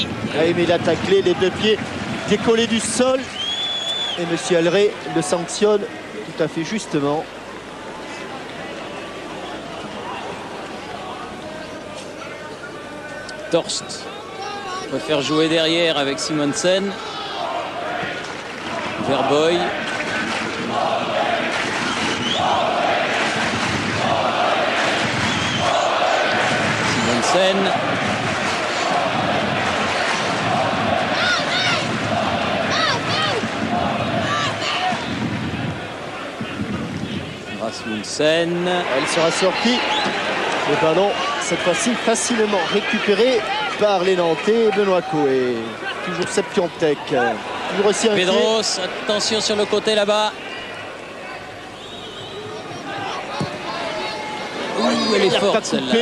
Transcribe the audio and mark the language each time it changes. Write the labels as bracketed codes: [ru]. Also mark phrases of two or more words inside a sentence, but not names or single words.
[fr] Oui, mais il a taclé les deux pieds décollés du sol. Et M. Elray le sanctionne tout à fait justement. Torst préfère jouer derrière avec Simonsen. Verboy. Simonsen. Rasmussen. Elle sera sortie. Le ballon, cette fois-ci, facilement récupéré par les Nantais. Benoît Coé. Toujours Sepp Piontek. Toujours aussi inquiet. Pedros, attention sur le côté là-bas. Ouh, elle est forte celle-là.